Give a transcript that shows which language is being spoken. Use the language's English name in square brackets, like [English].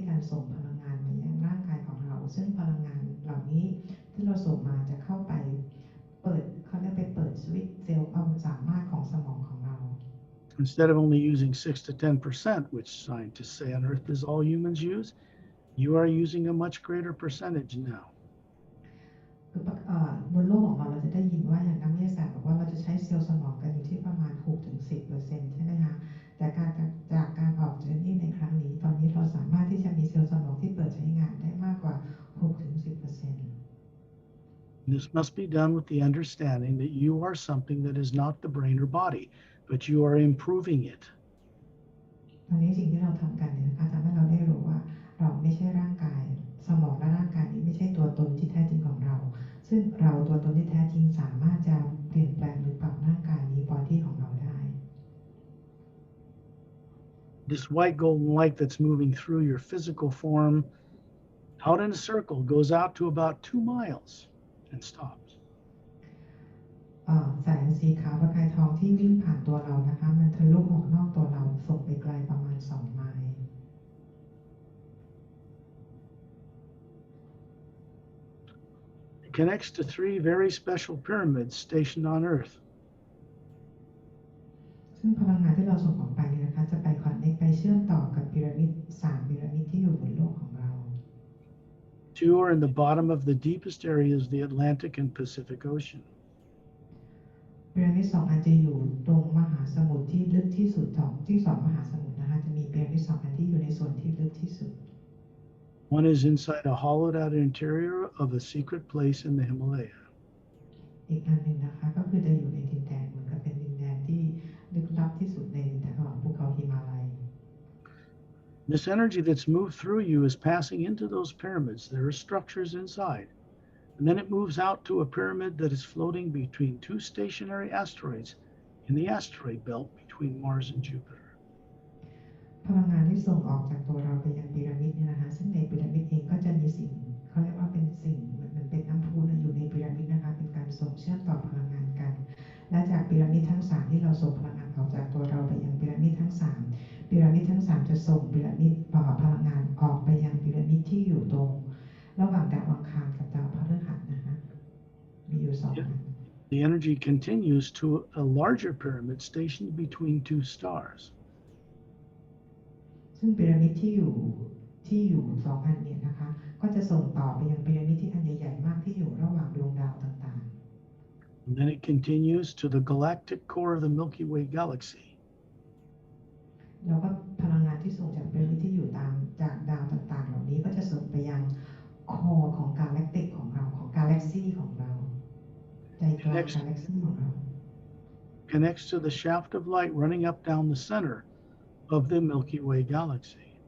[Thai] ส่งพลังงานมายังร่างกายของเราซึ่งพลังงานเหล่านี้ที่เราส่งมาจะเข้าไปเปิดเขาเรียกไปเปิดสวิตช์เซลล์ความสามารถของสมองของเรา [English] Instead of only using 6 to 10%, which scientists say on Earth is all humans use, you are using a much greater percentage now. [Thai] คือบนโลกของเราจะได้ยินว่าอย่างนักวิทยาศาสตร์บอกว่าเราจะใช้เซลล์สมองกันอยู่ที่ประมาณ 6-10% ใช่ไหมคะแต่จากการออกเจอร์นี่ในครั้งนี้ตอนนี้เราสามารถที่จะมีเซลล์สมองที่เปิดใช้งานได้มากกว่า 6-10% [English] This must be done with the understanding that you are something that is not the brain or body, but you are improving it. [Thai] ตอนนี้สิ่งที่เราทำกันเนี่ยนะคะทำให้เราได้รู้ว่าเราไม่ใช่ร่างกายสมองและร่างกายนี้ไม่ใช่ตัวตนที่แท้จริงของเราซึ่งเราตัวตนที่แท้จริงสามารถจะเปลี่ยนแปลงหรือปรับร่างกายนี้บอดี้ของเราได้ [English] This white golden light that's moving through your physical form out in a circle goes out to about 2 miles and stops. [Thai] แสงสีขาวประกายทองที่วิ่งผ่านตัวเรานะคะมันทะลุออกนอกตัวเราส่งไปไกลประมาณ2 ไมล์ [English] It connects to 3 very special pyramids stationed on Earth. [Thai] ซึ่งพลังงานที่เราส่งออกไปเนี่ยนะคะจะไปคอนเนคไปเชื่อมต่อกับ3 พีระมิดที่อยู่บนโลกของเรา [English] 2 are in the bottom of the deepest areas of the Atlantic and Pacific Ocean. [Thai] พีระมิด2 อันจะอยู่ตรงมหาสมุทรที่ลึกที่สุดที่2 มหาสมุทรนะคะจะมีพีระมิด2 อันที่อยู่ในส่วนที่ลึกที่สุด [English] One is inside a hollowed out interior of a secret place in the Himalaya. [Thai] อีกอันหนึ่งนะคะก็คือจะอยู่ในดินแดนเหมือนกับเป็นดินแดนที่ลึกลับที่สุดในภูเขาหิมาลัย [English] This energy that's moved through you is passing into those pyramids. There are structures inside. And then it moves out to a pyramid that is floating between 2 stationary asteroids in the asteroid belt between Mars and Jupiter. [Thai] พลังงานที่ส่งออกจากตัวเราไปยังพีระมิดเนี่ยนะคะซึ่งในพีระมิดเองก็จะมีสิ่งเขาเรียกว่าเป็นสิ่งเหมือนเป็นน้ำพุอยู่ในพีระมิดนะคะเป็นการส่งเชื่อมต่อพลังงานกันและจากพีระมิดทั้ง3ที่เราส่งพลังงานออกจากตัวเราไปยังพีระมิดทั้ง3พีระมิดทั้ง3จะส่งพีระมิดพลังงานออกไปยังพีระมิดที่อยู่ตรงระหว่างดาวอังคารกับดาวพฤหัสนะคะมีอยู่2 อัน [English] The energy continues to a larger pyramid stationed between 2 stars. [Thai] ซึ่งพีระมิดที่อยู่2 อันเนี่ยนะคะก็จะส่งต่อไปยังพีระมิดที่อันใหญ่ๆมากที่อยู่ระหว่างดวงดาวต่างๆ [English] And then it continues to the galactic core of the Milky Way galaxy. [Thai] แล้วก็พลังงานที่ส่งจากพีระมิดที่อยู่จากดาวต่างๆเหล่านี้ก็จะส่งไปยังคอของกาแล็กติกของเราของกาแล็กซี่ของเราใจกลางกาแล็กซี่ของเรา [English] Connects to the shaft of light running up down the center of the Milky Way galaxy.